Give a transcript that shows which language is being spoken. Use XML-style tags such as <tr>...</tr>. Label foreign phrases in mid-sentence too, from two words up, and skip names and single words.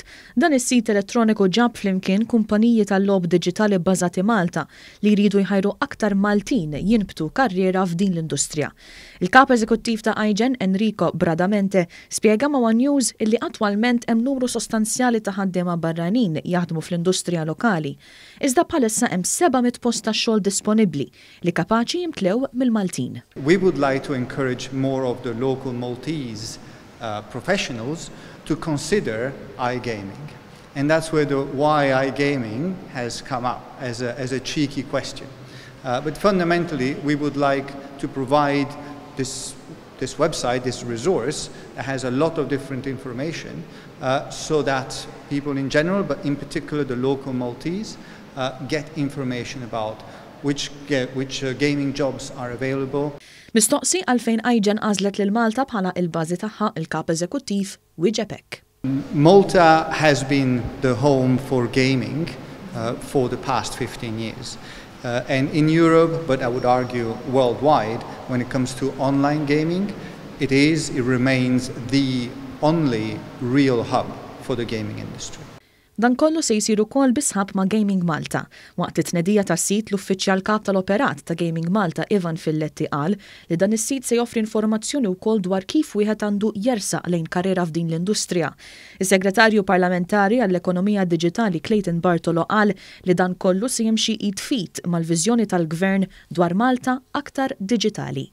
<mt>Dan is-sit elettroniku ġab flimkien kumpaniji tal-logħob Diġitali bbażati Malta li jridu jħajru aktar Maltin jinbtu karriera f'din l-industrija. Il-Kap Eżekuttiv ta' iGen, Enrico Bradamente, spjega ma' One News illi attwalment hemm numru sostanzjali ta' ħaddiema barranin jaħdmu fl-industrija lokali. Iżda bħalissa hemm 700 post ta' xogħol disponibbli li kapaċi jimtlew mill-Maltin.</mt> <en>We would like to encourage more of the local Maltese professionals to consider iGaming. And that's where the why iGaming has come up as a cheeky question. But fundamentally, we would like to provide this website, this resource, that has a lot of different information so that people in general, but in particular the local Maltese, get information about which gaming jobs are available.</en> <mt>Mistoqsi għalfejn iGen għażlet lil Malta bħala il-bażi tagħha il-Kap Eżekuttiv wieġeb.</mt> <en>Malta has been the home for gaming for the past 15 years. And in Europe, but I would argue worldwide, when it comes to online gaming, it remains the only real hub for the gaming industry.</en> <mt>Dan kollu se jsiru wkoll bisħab ma' Gaming Malta. Waqt it-tnedija tas-sit l-uffiċjal kap tal-operat ta' Gaming Malta Ivan Filletti qal li dan is-sit se joffri informazzjoni wkoll dwar kif wieħed għandu jersaq lejn karriera f'din l-industrija. Is-Segretarju Parlamentari għall-Ekonomija Diġitali Clayton Bartolo qal li dan kollu se jimxi id-fit mal-viżjoni tal-Gvern dwar Malta aktar diġitali.</mt>